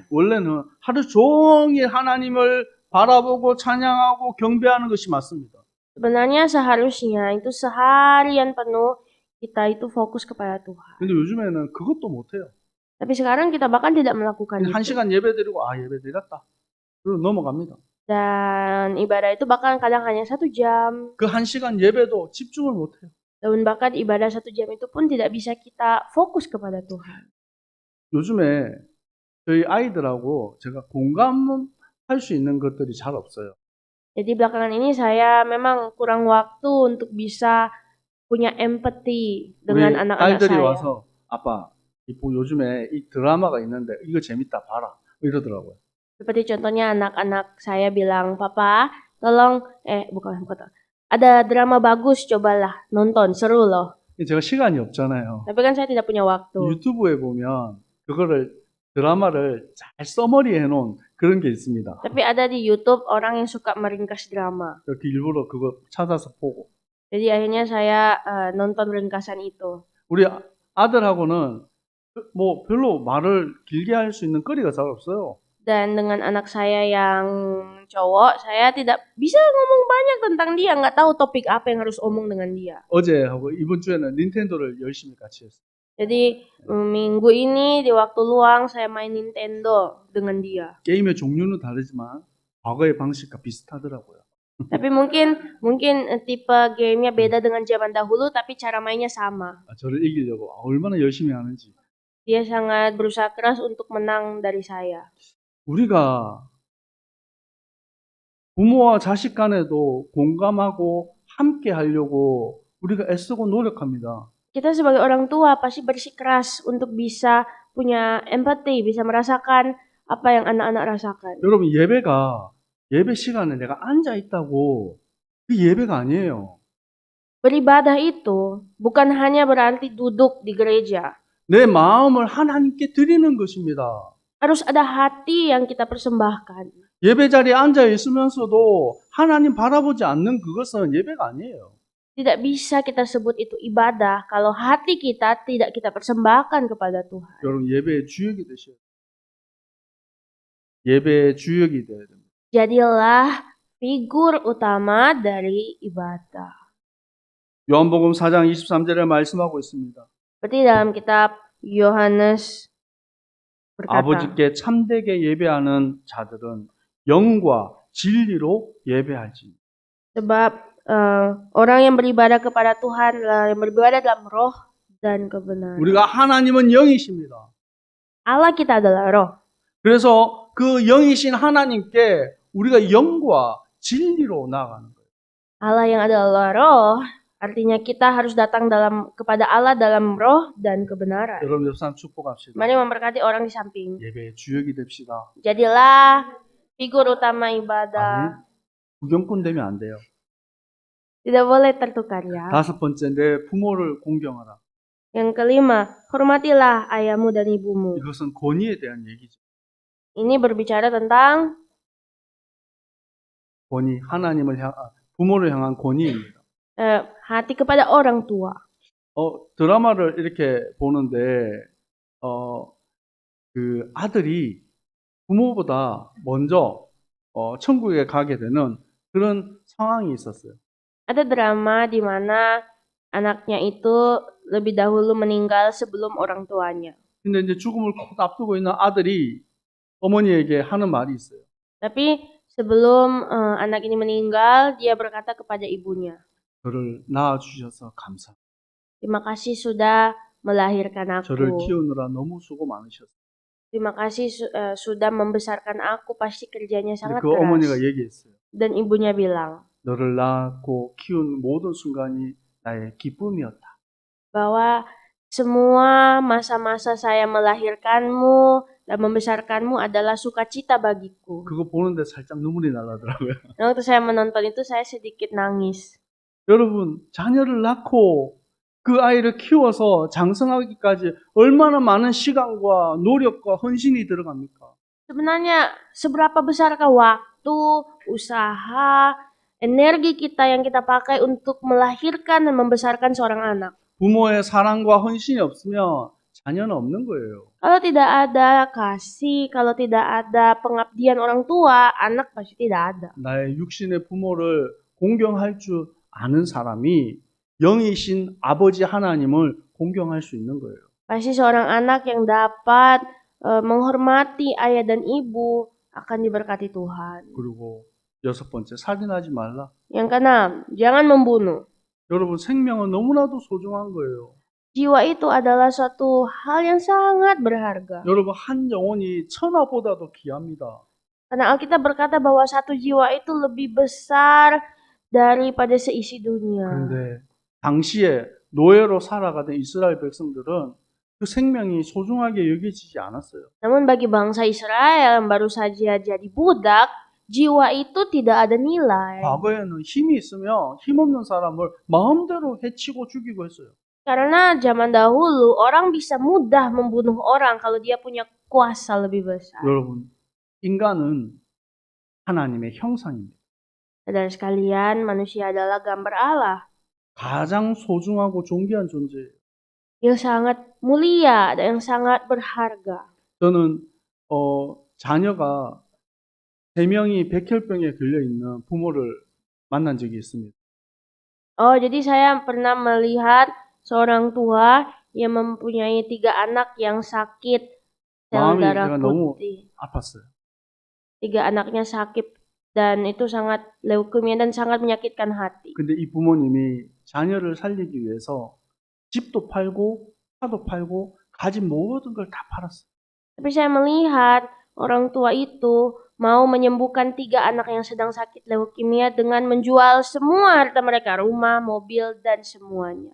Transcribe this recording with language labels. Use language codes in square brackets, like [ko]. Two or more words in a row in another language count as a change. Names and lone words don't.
[ko] 원래는 하루 종일 하나님을 바라보고 찬양하고 경배하는 것이 맞습니다. [id] Sebenarnya seharusnya itu seharian penuh kita itu fokus kepada Tuhan. [ko] 근데 요즘에는 그것도 못해요. [id] Tapi sekarang kita bahkan tidak melakukan [ko] 그냥 한 [id] itu. [ko] 시간 예배 드리고 예배 드렸다. 그리고 넘어갑니다. [id] Dan ibadah itu bahkan kadang hanya 1 jam. [ko] 그 한 시간 예배도 집중을 못해요. [id] Dan bahkan ibadah 1 jam itu pun tidak bisa kita fokus kepada Tuhan. [ko] 요즘에 저희 아이들하고 제가 공감할 수 있는 것들이 잘 없어요. [id] Jadi belakangan ini saya memang kurang waktu untuk bisa punya empati [ko] 우리 [id] dengan anak-anak [ko] 딸들이 [id] saya. [ko] 와서 아빠, 요즘에 이 드라마가 있는데 이거 재밌다 봐라 이러더라고요. [id] Seperti contohnya anak-anak saya bilang, "Papa, tolong bukan. Ada drama bagus, cobalah nonton, seru loh." [ko] 제가 시간이 없잖아요. [id] Tapi kan saya tidak punya waktu. [ko] 유튜브에 보면 그거를 드라마를 잘 써머리 해놓은 그런 게 있습니다. [id] Tapi ada di YouTube orang yang suka meringkas drama. [ko] 이렇게 일부러 그거 찾아서 보고. [id] Jadi akhirnya saya nonton ringkasan itu. [ko] 우리 아들하고는 뭐 별로 말을 길게 할 수 있는 거리가 잘 없어요. [id] Dan dengan anak saya yang cowok, saya tidak bisa ngomong banyak tentang dia. Nggak tahu topik apa yang harus omong dengan dia. [ko] 어제하고 이번 주에는 닌텐도를 열심히 같이 했어요. [id] Jadi minggu ini di waktu luang saya main Nintendo dengan dia. [ko] 게임의 종류는 다르지만 과거의 방식과 비슷하더라고요. [id] Tapi mungkin tipe gamenya beda dengan zaman dahulu, tapi cara mainnya sama. [ko] 저를 이기려고 얼마나 열심히 하는지. [id] Dia sangat berusaha keras untuk menang dari saya. [ko] 우리가 부모와 자식 간에도 공감하고 함께 하려고 우리가 애쓰고 노력합니다. [id] Kita sebagai orang tua pasti bersikeras untuk bisa punya empati, bisa merasakan apa yang anak-anak rasakan. [ko] 여러분 예배 시간에 내가 앉아 있다고 그 예배가 아니에요. [id] Beribadah itu bukan hanya berarti duduk di gereja. [ko] 내 마음을 하나님께 드리는 것입니다. [id] Harus ada hati yang kita persembahkan. [ko] 예배 자리에 앉아 있으면서도 하나님 바라보지 않는 그것은 예배가 아니에요. [id] Tidak bisa kita sebut itu ibadah kalau hati kita tidak kita persembahkan kepada Tuhan. [ko] 여러분 예배의 주역이 되셔야 돼요. 예배의 주역이 돼야 됩니다. [id] Jadilah figur utama dari ibadah. [ko] 요한복음 4장 23절에 말씀하고 있습니다. [id] Seperti dalam kitab Yohanes berkata, [ko] 아버지께 참되게 예배하는 자들은 영과 진리로 예배하지. [id] sebab orang yang beribadah kepada Tuhan, yang beribadah dalam roh dan kebenaran. [ko] 우리가 하나님은 영이십니다. [id] Allah kita adalah roh. [ko] 그래서 그 영이신 하나님께 우리가 영과 진리로 나아가는 거예요. [id] Allah yang adalah roh, artinya kita harus datang kepada Allah dalam roh dan kebenaran. [ko] 여러분 옆 사람 축복합시다. [id] Mari memberkati orang di samping. [ko] 예배의 주역이 됩시다. [id] Jadilah figur utama ibadah. [ko] 구경꾼 되면 안 돼요. [id] Tidak boleh tertukar ya. [ko] 다섯 번째, 내 부모를 공경하라. [id] Yang kelima, hormatilah ayahmu dan ibumu. [ko] 이것은 권위에 대한 얘기죠. [id] Ini berbicara tentang [ko] 권위, 부모를 향한 권위입니다. [id] hati kepada orang tua. [ko] 드라마를 이렇게 보는데 그 아들이 부모보다 먼저 천국에 가게 되는 그런 상황이 있었어요. [id] Ada drama di mana anaknya itu lebih dahulu meninggal sebelum orang tuanya. [ko] 근데 이제 죽음을 곧 앞두고 있는 아들이 어머니에게 하는 말이 있어요. [id] Tapi sebelum anak ini meninggal, dia berkata kepada ibunya, [ko] 저를 낳아주셔서 감사합니다. [id] terima kasih sudah melahirkan [ko] 저를 [id] aku. [ko] 키우느라 너무 수고 많으셨어요. [id] Terima kasih sudah membesarkan aku, pasti kerjanya [ko] 근데 [id] sangat [ko] 그 어머니가 [id] keras. [ko] 얘기했어요. [id] Dan ibunya bilang [ko] 너를 낳고 키운 모든 순간이 나의 기쁨이었다. [id] bahwa semua masa-masa saya melahirkanmu dan membesarkanmu adalah sukacita bagiku. [ko] 그거 보는데 살짝 눈물이 날라더라고요. [id] Dan waktu saya menonton itu saya sedikit nangis. [ko] 여러분, 자녀를 낳고 그 아이를 키워서 장성하기까지 얼마나 많은 시간과 노력과 헌신이 들어갑니까? [id] Sebenarnya seberapa besarkah waktu, usaha, energi kita yang kita pakai untuk melahirkan dan membesarkan seorang anak? [ko] 부모의 사랑과 헌신이 없으면 자녀는 없는 거예요. [id] Kalau tidak ada kasih, kalau tidak ada pengabdian orang tua, anak pasti tidak ada. [ko] 나의 육신의 부모를 공경할 줄 아는 사람이 영이신 아버지 하나님을 공경할 수 있는 거예요. [id] Pasti seorang anak yang dapat menghormati ayah dan ibu akan diberkati Tuhan. [ko] 그리고 여섯 번째, 살인하지 말라. [id] Yang keenam, jangan membunuh. [ko] 여러분, 생명은 너무나도 소중한 거예요. [id] Jiwa itu adalah suatu hal yang sangat berharga. [ko] 여러분, 한 영혼이 천하보다도 귀합니다. [id] Karena Alkitab berkata bahwa satu jiwa itu lebih besar daripada seisi dunia. [ko] 그런데 당시에 노예로 살아가던 이스라엘 백성들은 그 생명이 소중하게 여겨지지 않았어요. [id] Namun bagi bangsa Israel yang baru saja jadi budak, jiwa itu tidak ada nilai. [ko] 과거에는 힘이 있으면 힘없는 사람을 마음대로 해치고 죽이고 했어요. [id] Karena zaman dahulu orang bisa mudah membunuh orang kalau dia punya kuasa lebih besar. [ko] 여러분, 인간은 하나님의 형상입니다. [id] Saudara sekalian, manusia adalah gambar Allah [ko] 가장 소중하고 존귀한 존재예요. [id] yang sangat mulia dan yang sangat berharga. [ko] 저는 자녀가 3명이 백혈병에 걸려 있는 부모를 만난 적이 있습니다. [id] Oh, jadi saya pernah melihat seorang tua yang mempunyai 3 anak yang sakit sel [ko] 마음이 [id] darah [ko] 제가 너무 [id] putih. [ko] 아팠어요. [id] 3 anaknya sakit dan itu sangat leukemia dan sangat menyakitkan hati. [ko] 근데 이 부모님이 자녀를 살리기 위해서 집도 팔고 차도 팔고 가진 모든 걸 다 팔았어요. [id] Tapi saya melihat orang tua itu mau menyembuhkan 3 anak yang sedang sakit leukemia dengan menjual semua harta mereka, rumah, mobil, dan semuanya.